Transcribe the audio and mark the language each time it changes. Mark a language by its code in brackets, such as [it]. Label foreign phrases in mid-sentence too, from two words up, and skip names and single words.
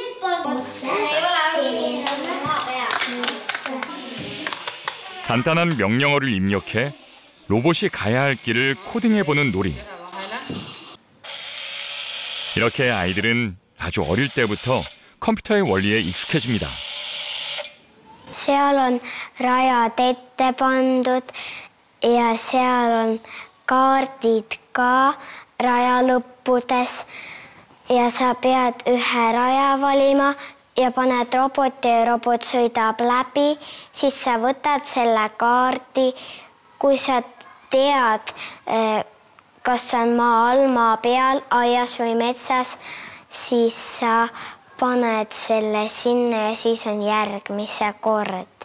[ko] 간단한 명령어를 입력해 로봇이 가야 할 길을 코딩해보는 놀이. 이렇게 아이들은 아주 어릴 때부터 컴퓨터의 원리에 익숙해집니다. [et] Seal on rajad ette pandud ja seal on kaardid ka raja lõppudes ja sa pead ühe raja valima ja paned roboti ja robot sõidab läbi, siis sa võtad selle kaardi, kui sa tead, kas on maa all, maa peal, aias või metsas, siis sa paned selle sinna ja siis on järgmise kord.